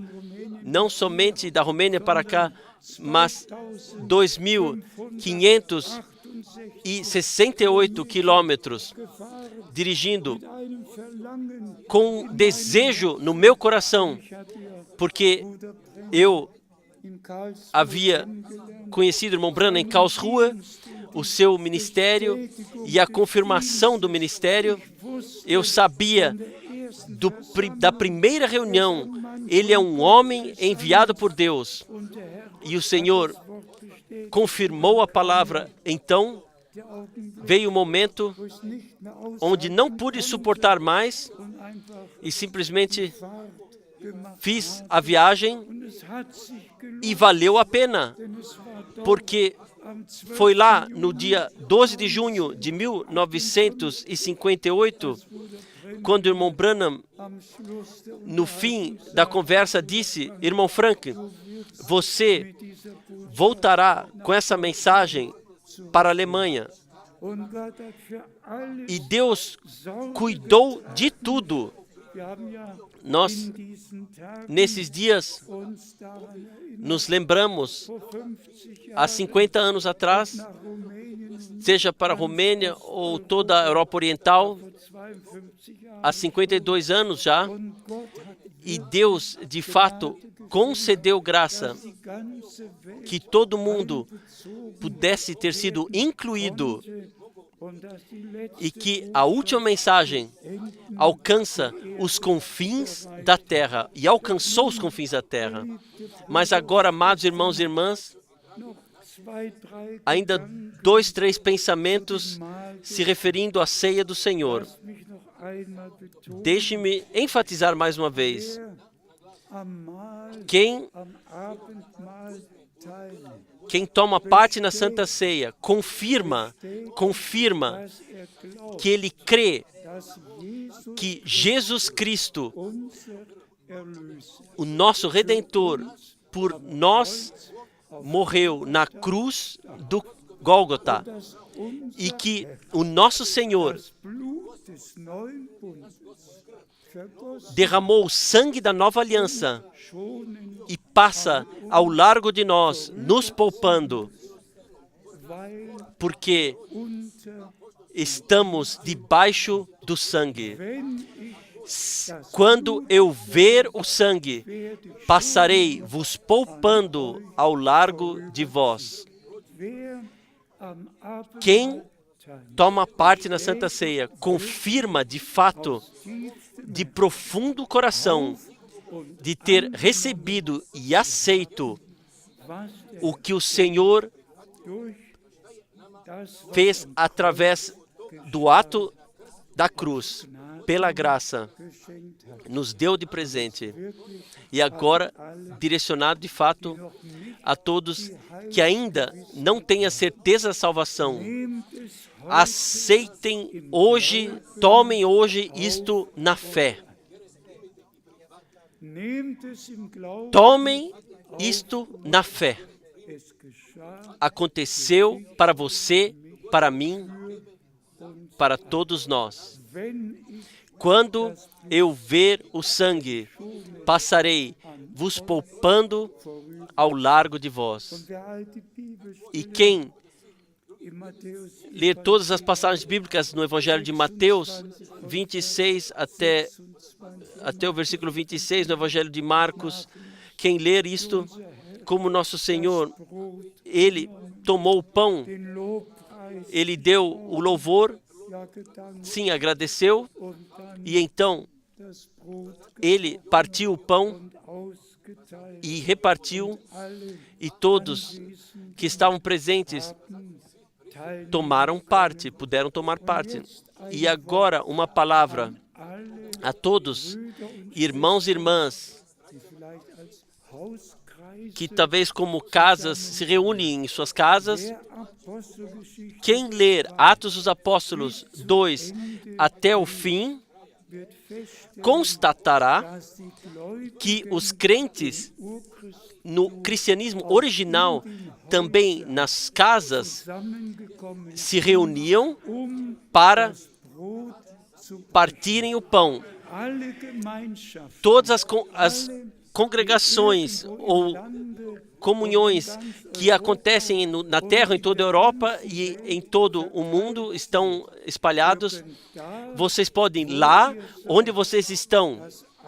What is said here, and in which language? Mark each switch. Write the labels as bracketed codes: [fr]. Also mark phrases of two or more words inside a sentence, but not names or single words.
[pt] Não somente da Romênia para cá, mas 2.568 quilômetros, dirigindo com desejo no meu coração, porque Eu [de] in Karlsruhe [pt] havia [de] kennengelernt. [pt] conhecido o irmão Branham em Karlsruhe, o seu ministério e a confirmação do ministério. Eu sabia da primeira reunião, ele é um homem enviado por Deus. [de] Und der Herr [pt] E o Senhor [de] das Wort bestätigt. [pt] confirmou a palavra. Então [de] Der Augenblick, [pt] veio o momento [de] wo es nicht mehr [pt] onde não [de] aushalten [pt] pude [de] konnte [pt] suportar mais [de] und einfach [pt] e simplesmente [de] Fahrt gemacht [pt] fiz [de] habe. [pt] a viagem [de] Und es hat sich gelohnt, [pt] e valeu a pena, [de] denn es war dort [pt] porque [de] am 12. [pt] foi lá no [de] Juni, [pt] dia 12 de junho de 1958, quando o irmão Branham, [de] am Schluss der [pt] no fim da conversa, disse: Irmão Frank, você [de] mit dieser Botschaft. [pt] voltará com essa mensagem para a Alemanha. [de] Und Gott hat für alles [pt] E Deus [de] Sorge [pt] cuidou de tudo. [de] Wir haben ja [pt] Nós, [de] in diesen Tagen [pt] nesses dias, [de] uns daran erinnert, [pt] nos lembramos, [de] vor 50 [pt] há [de] Jahren [pt] 50 anos atrás, [de] nach Rumänien, [pt] seja para a Romênia ou toda a Europa Oriental, [de] vor 52 Jahren. [pt] há 52 anos já, [de] Und Gott hat [pt] e Deus, de fato, concedeu graça [de] die ganze Welt [pt] que todo mundo [de] bezogen [pt] pudesse ter sido incluído [de] und dass die letzte [pt] e que a última mensagem alcança os confins da terra e alcançou os confins da terra. Mas agora, amados irmãos e irmãs, [de] noch zwei, drei [pt] ainda [de] Gedanken, [pt] 2, 3 pensamentos se referindo à ceia do Senhor. [de] lass mich noch einmal betonen, [pt] Deixe-me enfatizar mais uma vez. [de] wer am Mahl, [pt] Quem [de] am Abendmahl teilnimmt, [pt] Quem toma parte na Santa Ceia confirma [de] dass glaubt, [pt] que ele crê [de] dass Jesus [pt] que Jesus Cristo, [de] unser Erlöser [pt] o nosso Redentor, por nós morreu na cruz do Gólgota [de] dass unser [pt] e que o nosso Senhor [de] das Blut des neuen Bundes vergossen, [pt] derramou o sangue da nova aliança [de] schonen, [pt] e passa ao largo de nós, nos poupando, [de] weil [pt] porque [de] unter, [pt] estamos debaixo do sangue. [de] wenn ich [pt] Quando eu ver o sangue, [de] werde, [pt] passarei vos poupando ao largo de vós. [de] wer am Abendmahl [pt] Quem [de] teilnimmt, [pt] toma parte na Santa Ceia confirma de fato, de profundo coração, de ter recebido e aceito [de] was der [pt] o que o Senhor [de] durch das, was [pt] fez através do ato da cruz, pela graça, [de] geschenkt hat, [pt] nos deu de presente. [de] wirklich [pt] E agora, direcionado de fato [de] noch nicht, [pt] a todos que ainda não têm a certeza da salvação, [de] nehmt es heute [pt] aceitem hoje, tomem hoje isto na fé. [de] Nehmt es im Glauben, [pt] Tomem isto na fé. [de] es geschah [pt] Aconteceu para você, para mim, para todos nós. [de] wenn ich [pt] Quando eu ver o sangue, passarei vos poupando ao largo de vós. [de] wer alte Bibel [pt] E quem [de] in Matthäus [pt] ler todas as passagens bíblicas no Evangelho de Mateus 26 até o versículo 26, no Evangelho de Marcos, quem ler isto, como nosso Senhor, [de] Brot, [pt] ele tomou o pão, [de] den Lobpreis, [pt] ele deu o louvor, [de] ja gedankt [pt] sim, agradeceu, [de] und dann [pt] e então [de] das Brot [pt] ele partiu o pão [de] und ausgeteilt. [pt] e repartiu, [de] Alle [pt] e todos que estavam presentes [de] teilnehmen, [pt] tomaram parte, puderam tomar parte. E agora uma palavra [de] alle [pt] a todos, [de] Brüder und [pt] irmãos e irmãs, [de] die vielleicht als Hauskreise [pt] que talvez como casas se reúnem em suas casas. [de] der Apostelgeschichte [pt] Quem ler Atos dos Apóstolos 2 até o fim, [de] wird feststellen, [pt] constatará [de] dass die Gläubigen [pt] que os crentes [de] Urchristen [pt] no cristianismo original, também nas casas, [de] zusammengekommen [pt] se reuniam [de] sind, [pt] para [de] das Brot zu [pt] partirem o pão. [de] alle Gemeinschaften, [pt] Todas as congregações ou [de] Lande [pt] comunhões que acontecem na Terra, em toda a Europa e em todo o mundo, estão espalhados. [de] da [pt] Vocês podem, lá onde vocês estão,